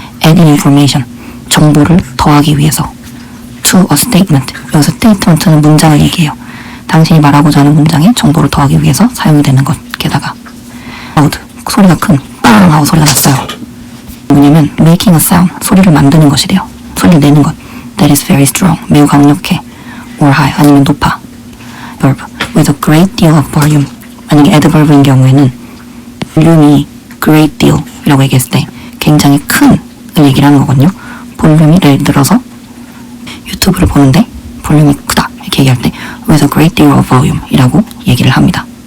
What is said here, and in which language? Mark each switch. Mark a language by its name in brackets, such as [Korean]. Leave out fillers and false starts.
[English] adding information, [Korean] 정보를 더하기 위해서. [English] to a statement, [Korean] 여기서 statement는 문장을 얘기해요. 당신이 말하고자 하는 문장에 정보를 더하기 위해서 사용이 되는 것. 게다가 loud, 소리가 큰, 빵 하고 소리가 났어요. 뭐냐면 [English] making a sound, [Korean] 소리를 만드는 것이래요. 소리를 내는 것. [English] that is very strong, [Korean] 매우 강력해. [English] or high, [Korean] 아니면 높아. [English] verb, with a great deal of volume. [Korean] 만약에 adverb인 경우에는 볼륨이 great deal 이라고 얘기했을 때 굉장히 큰을 얘기를 하는 거거든요. 볼륨이 예를 들어서 유튜브를 보는데 볼륨이 크다 이렇게 얘기할 때 [English] with a great deal of volume [Korean] 이라고 얘기를 합니다.